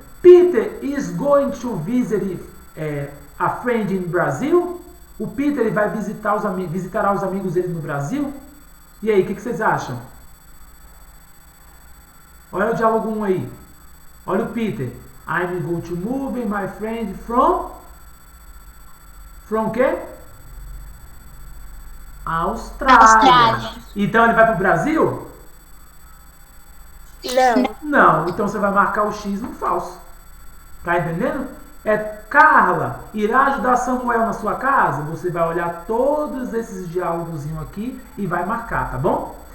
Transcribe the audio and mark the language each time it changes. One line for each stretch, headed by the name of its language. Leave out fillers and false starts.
English: Peter is going to visit a friend in Brazil.
Portuguese: O Peter ele vai visitará os amigos dele no Brasil. E aí, o que vocês acham? Olha o diálogo 1 aí. Olha o Peter.
English: I'm going to move my friend from
Portuguese: o quê? Austrália. Então ele vai para o Brasil? Não. Não. Então você vai marcar o X no falso. Tá entendendo? Carla irá ajudar Samuel na sua casa? Você vai olhar todos esses diálogos aqui e vai marcar, tá bom?